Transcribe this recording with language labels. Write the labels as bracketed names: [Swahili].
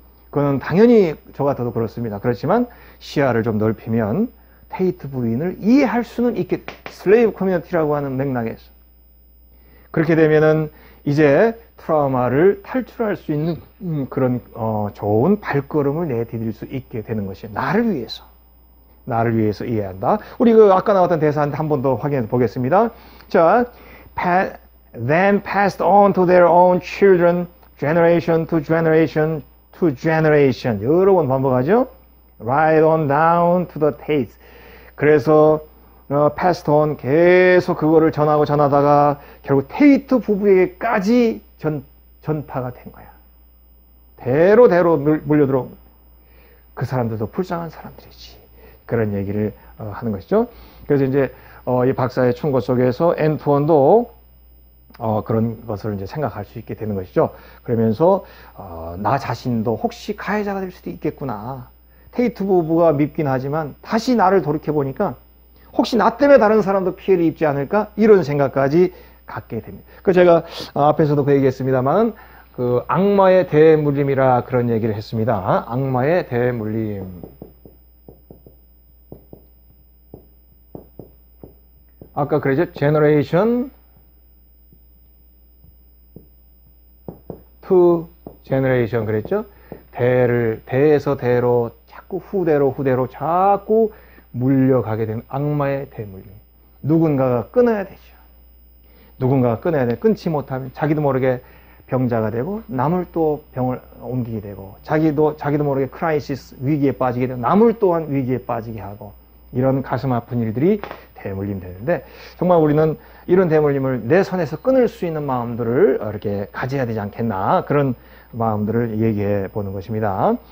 [Korean] 그거는 당연히 저 같아도 그렇습니다. 그렇지만 시야를 좀 넓히면 테이트 부인을 이해할 수는 있게 슬레이브 커뮤니티라고 하는 맥락에서 그렇게 되면은 이제 트라우마를 탈출할 수 있는 그런 좋은 발걸음을 내디딜 수 있게 되는 것이 나를 위해서 이해한다. 우리 그 아까 나왔던 대사한테 한 번 더 확인해 보겠습니다. [English] 자, then passed on to their own children, generation to generation to generation. [Korean] 여러 번 반복하죠. [English] Right on down to the Tates. [Korean] 그래서 [English] passed on [Korean] 계속 그거를 전하다가 결국 테이트 부부에게까지 전파가 된 거야. 대로 물려들어. 그 사람들도 불쌍한 사람들이지. 그런 얘기를 하는 것이죠. 그래서 이제 이 박사의 충고 속에서 앤투원도 그런 것을 이제 생각할 수 있게 되는 것이죠. 그러면서 나 자신도 혹시 가해자가 될 수도 있겠구나. 테이트 부부가 밉긴 하지만 다시 나를 돌이켜 보니까 혹시 나 때문에 다른 사람도 피해를 입지 않을까? 이런 생각까지 갖게 됩니다. 그 제가 앞에서도 그 얘기했습니다만 그 악마의 대물림이라 그런 얘기를 했습니다. 악마의 대물림. 아까 그랬죠? [English] generation to generation [Korean] 그랬죠? 대에서 대로 자꾸 후대로 자꾸 물려가게 되는 악마의 대물림. 누군가가 끊어야 되죠. 누군가가 끊어야 돼. 끊지 못하면 자기도 모르게 병자가 되고 남을 또 병을 옮기게 되고 자기도 모르게 크라이시스 위기에 빠지게 되고 남을 또한 위기에 빠지게 하고 이런 가슴 아픈 일들이 대물림 되는데 정말 우리는 이런 대물림을 내 손에서 끊을 수 있는 마음들을 이렇게 가져야 되지 않겠나 그런 마음들을 얘기해 보는 것입니다.